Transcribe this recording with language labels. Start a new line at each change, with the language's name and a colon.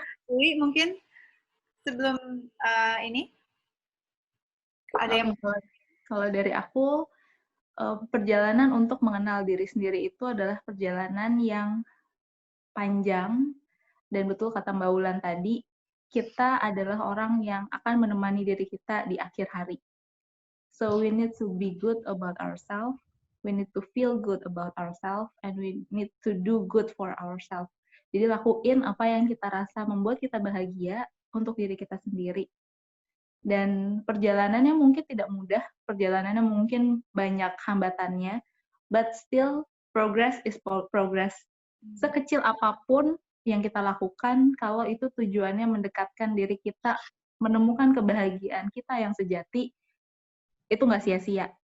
Indonesian: Ui, mungkin sebelum ini ada yang kalau dari aku, perjalanan untuk mengenal diri sendiri itu adalah perjalanan yang panjang, dan betul kata Mbak Wulan tadi, kita adalah orang yang akan menemani diri kita di akhir hari.
English: So we need to be good about ourselves, we need to feel good about ourselves, and we need to do good for ourselves.
Indonesian: Jadi lakuin apa yang kita rasa membuat kita bahagia untuk diri kita sendiri. Dan perjalanannya mungkin tidak mudah, perjalanannya mungkin banyak hambatannya,
English: but still progress is progress.
Indonesian: Sekecil apapun yang kita lakukan, kalau itu tujuannya mendekatkan diri kita, menemukan kebahagiaan kita yang sejati, itu nggak sia-sia.